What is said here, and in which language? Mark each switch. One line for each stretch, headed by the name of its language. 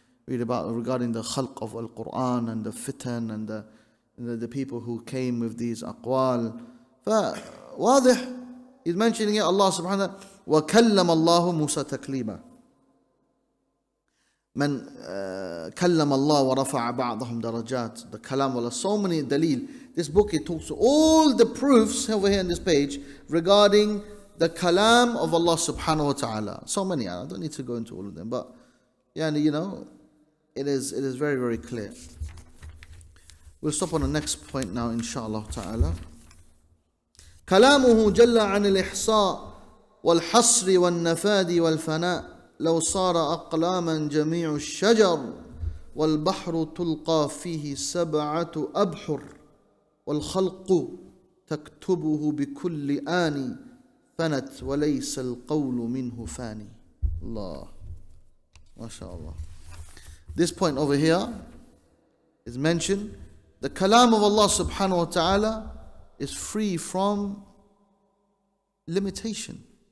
English: Read about regarding the khalq of al-Quran and the fitan and the people who came with these aqwal. فواضح, he's mentioning it, Allah subhanahu wa ta'ala,
Arabic: وَكَلَّمَ اللَّهُ مُوسَى تَكْلِيمًا. من كلم الله ورفع بعضهم درجات.
English: The kalam Allah, so many dalil. This book, it talks to all the proofs over here on this page regarding the kalam of Allah subhanahu wa ta'ala. So many, I don't need to go into all of them, but you know, it is very, very clear. We'll stop on the next point now, inshallah ta'ala.
Arabic: كلامه جل عن الإحصاء والحصر والنفاد والفناء لو صار أقلاما جميع الشجر والبحر تلقى فيه 7 أبحر والخلق تكتبه بكل آن فنت وليس القول منه فاني.
English: Allah, MashaAllah. This point over here is mentioned. The kalam of Allah subhanahu wa ta'ala is free from limitation.